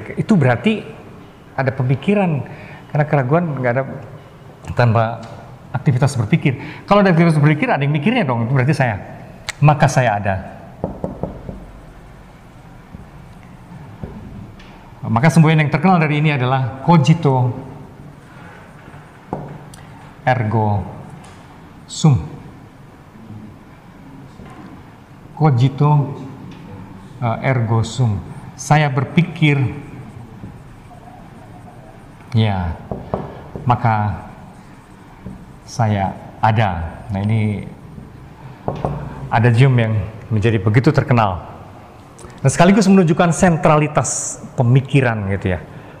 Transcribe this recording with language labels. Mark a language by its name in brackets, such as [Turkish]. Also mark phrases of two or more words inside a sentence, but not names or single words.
[Indonesian] Itu berarti ada pemikiran, karena keraguan nggak ada tanpa aktivitas berpikir. Kalau ada aktivitas berpikir, ada yang mikirnya dong, itu berarti saya. Maka saya ada. Maka semboyan yang terkenal dari ini adalah [Latin] cogito ergo sum. Cogito ergo sum. [Indonesian] Saya berpikir, ya, maka saya ada. Nah ini adagium yang menjadi begitu terkenal. Dan sekaligus menunjukkan sentralitas pemikiran gitu ya.